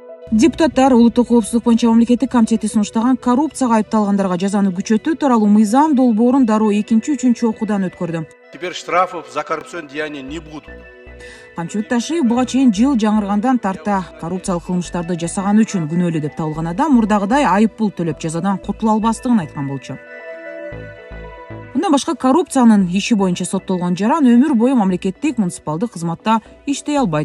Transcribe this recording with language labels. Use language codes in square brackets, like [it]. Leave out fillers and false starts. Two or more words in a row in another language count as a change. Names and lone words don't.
[ky] Депутаттар улуттук коопсуздук боюнча мамлекеттик комитети сунуштаган коррупцияга айыпталгандарга жазаны күчөтүү тууралуу мыйзам долбоорун дароо 2-3 окуудан өткөрдү. [ru] Теперь штрафов за коррупционные деяния не будут. [ky] Камчыбек Ташиев буга чейин жыл жаңыргандан тарта коррупциялык кылмыштарды жасаганы үчүн күнөөлүү деп табылган адам мурдагыдай айып пул төлөп жазадан кутула албастыгын айткан болчу. Мындан башка коррупциянын иши боюнча соттолгон жаран өмүр бою мамлекеттик муниципалдык кызматта иштей албайт.